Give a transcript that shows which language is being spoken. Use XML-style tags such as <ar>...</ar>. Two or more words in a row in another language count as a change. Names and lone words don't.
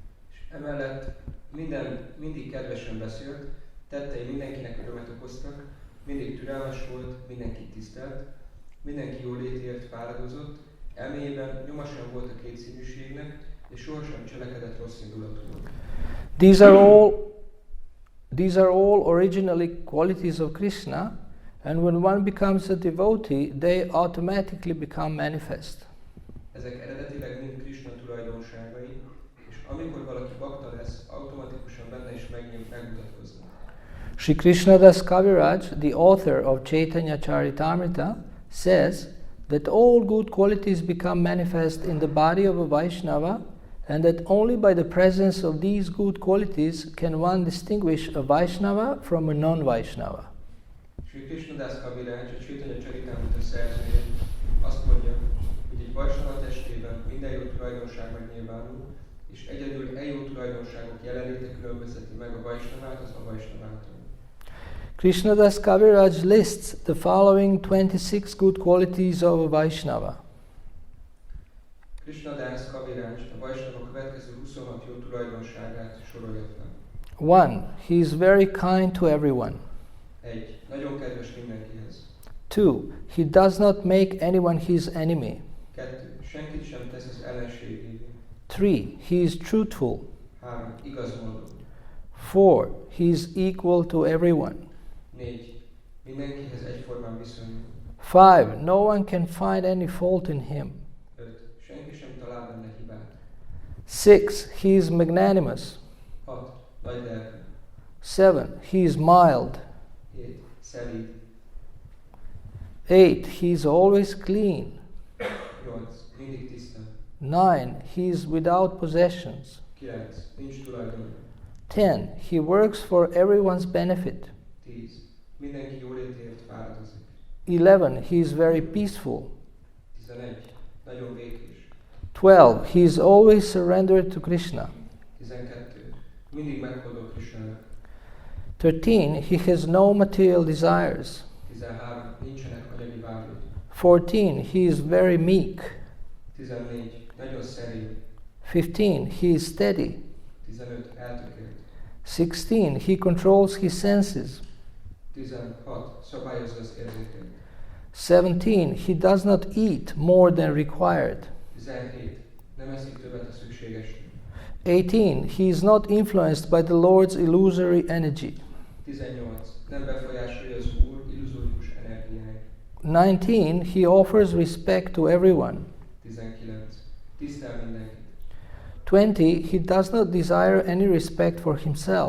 <hu>Emellett mindig kedvesen beszélt, tettei mindenkinek örömet okoztak, mindig türelmes volt, mindenkit tisztelt, mindenki jólétért fáradozott, elméjében nyoma sem volt a kétszínűségnek, és sohasem cselekedett rossz indulatúan.</hu> <en>These are all originally qualities of Krishna, and when one becomes a devotee, they automatically become manifest.</en> <hu>Ezek eredetileg mind Krishna tulajdonságai, és amikor valaki bakta lesz, automatikusan benne is megmutatkoznak.</hu> <en>Shri Krishnadas Kaviraj, the author of Chaitanya Charitamrita, says that all good qualities become manifest in the body of a Vaishnava, and that only by the presence of these good qualities can one distinguish a Vaishnava from a non-Vaishnava.</en> <hu>Shri Krishnadas Kaviraj, a Chaitanya Charitamrita szerzője azt mondja, hogy egy Vaishnava testében minden jó tulajdonság megnyilvánul, és egyedül jó tulajdonságok jelenléte különbözteti meg a Vaishnavát az avaishnavától.</hu> <en>Krishnadas Kaviraj lists the following 26 good qualities of a Vaishnava.</en> <hu>Krishnadas Kaviraj a Vaishnava következő 26 jó tulajdonságát sorolja fel.</hu> <en>1. He is very kind to everyone.</en> <hu>1. Nagyon kedves mindenkihez.</hu> <en>2. He does not make anyone his enemy.</en> <hu>2. Senkit sem tesz az ellenségévé.</hu> <en>3. He is truthful.</en> <hu>3. Igazmondó.</hu> <en>4. He is equal to everyone.</en> <hu>4. Mindenkihez egyformán viszonyul.</hu> <en>5. No one can find any fault in him.</en> <hu>5. Senki sem talál benne hibát.</hu> <en>6. He is magnanimous.</en> <hu>6. Nagy lelkű.</hu> <en>7. He is mild.</en> <hu>7. Szelíd.</hu> <en>8. He is always clean.</en> <hu>8. Mindig tiszta.</hu> <en>9. He is without possessions.</en> <hu>9. Nincs tulajdona.</hu> <en>10. He works for everyone's benefit.</en> <hu>10. Mindenki jólétért fáradozik.</hu> <en>11. He is very peaceful.</en> <hu>11. Nagyon békés.</hu> <en>12. He is always surrendered to Krishna.</en> <hu>12. Mindig meghódol Krishnának.</hu> <en>13. He has no material desires.</en> <hu>13. Nincsenek anyagi vágyai.</hu> <en>14. He is very meek.</en> <hu>14. Nagyon szerény.</hu> <en>15. He is steady.</en> <hu>15. Eltökélt.</hu> <en>16. He controls his senses.</en> <hu>16. Szabályozza az érzékeit.</hu> <en>17. He does not eat more than required.</en> <hu>17. Nem eszik többet a szükségesnél.</hu> <en>18. He is not influenced by the Lord's illusory energy.</en> <hu>18. Nem befolyásolja az Úr illuzórikus energiáját.</hu> <en>19. He offers respect to everyone.</en> <hu>19. Tisztel mindenkit.</hu> <en>20. He does not desire any respect for himself.</en>